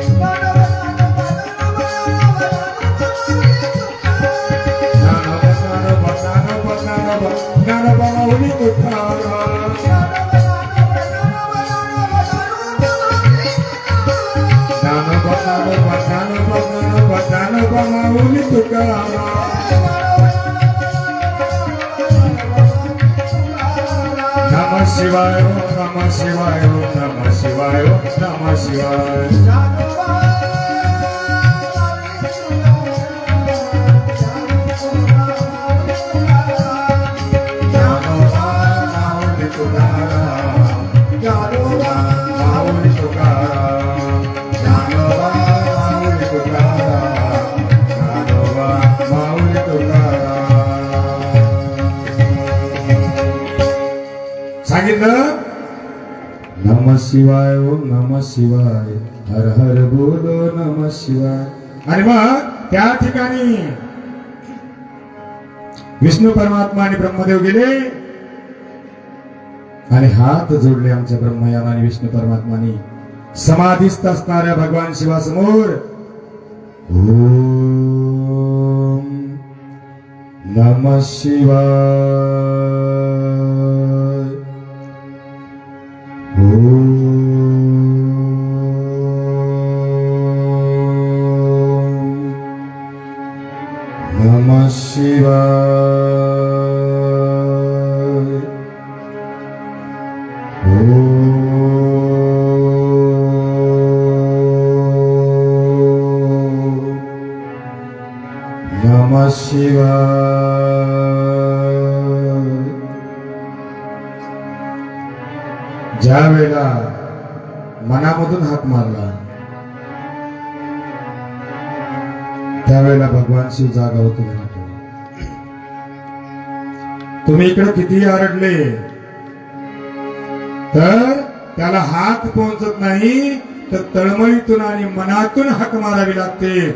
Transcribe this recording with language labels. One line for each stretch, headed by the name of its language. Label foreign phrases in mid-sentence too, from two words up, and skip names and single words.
Sanskrit: ज्ञानोबा माऊली तुकाराम ज्ञानोबा माऊली तुकाराम नमः शिवाय ओम नमः शिवाय ओम नमः शिवाय ओम नमः शिवाय
Marathi: ज्ञानोबा माऊली तुकाराम ज्ञानोबा माऊली तुकाराम ज्ञानोबा माऊली तुकाराम ज्ञानोबा माऊली तुकाराम
Sanskrit: सांगितलं नमः शिवाय ओम नमः शिवाय हर हर बोलो नमः शिवाय
Marathi: आणि मग त्या ठिकाणी विष्णू परमात्मा आणि ब्रह्मदेव गेले आणि हात जोडले आमच्या ब्रह्मयान आणि विष्णू परमात्मानी समाधीस्थ असणाऱ्या भगवान शिवासमोर
Sanskrit: ओम नमः शिवाय ओम नमः शिवाय नमः
Marathi: शिवाय ज्या वेळेला मनामधून हाक मारला त्यावेळेला भगवान शिव जागा होतो. तुम्ही इकडे कितीही आरडले तर त्याला हाक पोहोचत नाही, तर तळमळीतून आणि मनातून हाक मारावी लागते.